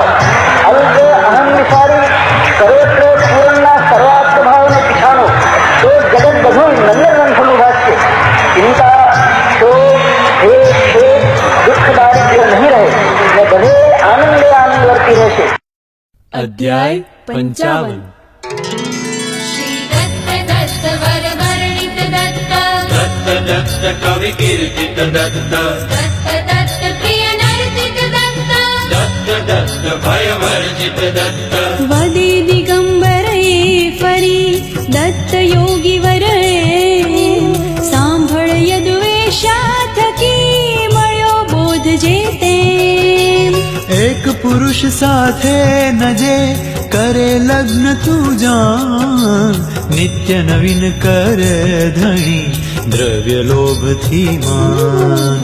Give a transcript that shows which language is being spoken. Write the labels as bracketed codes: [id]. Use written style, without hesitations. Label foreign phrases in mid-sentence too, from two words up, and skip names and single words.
[gu] અલ્પ અહમ વિચારી સર્વત્ર પૂર્ણના સર્વાત્મ ભાવને પીછાણો, તો જગત બધું નંદનવન ભાગશે. ચિંતા, શોક, ભેદ, દુઃખ, દારિદ્ર્ય નહીં રહે ને બધે આનંદે આનંદ વર્તી રહેશે. અધ્યાય 55. [sa] दत्त कवि कीर्तित दत्त, दत्त प्रिय नर्तित दत्त, दत्त भय वर्जित दत्त, [gu] વદે દિગંબરે ફરી દત્ત યોગી વરે, સાંભળ યદુવેશા થકી મળ્યો બોધ જેતે. એક પુરુષ સાથે નજે કરે લગ્ન તું જાણ, નિત્ય નવીન કરે ધણી દ્રવ્ય લોભથી માન.